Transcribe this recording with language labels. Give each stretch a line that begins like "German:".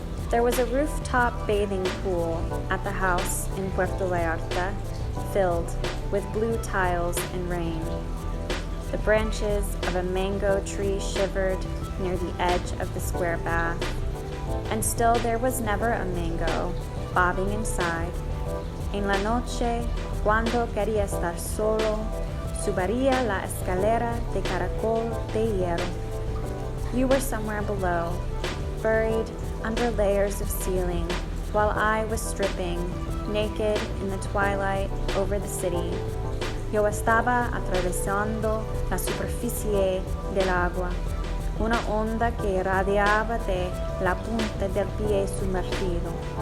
English: There was a rooftop bathing pool at the house in Puerto Vallarta, filled with blue tiles and rain. The branches of a mango tree shivered near the edge of the square bath, and still there was never a mango bobbing inside.
Spanish: En la noche, cuando quería estar solo, subiría la escalera de caracol de hierro.
English: You were somewhere below, buried under layers of ceiling, while I was stripping, naked in the twilight over the city.
Spanish: Yo estaba atravesando la superficie del agua, una onda que irradiaba de la punta del pie sumergido.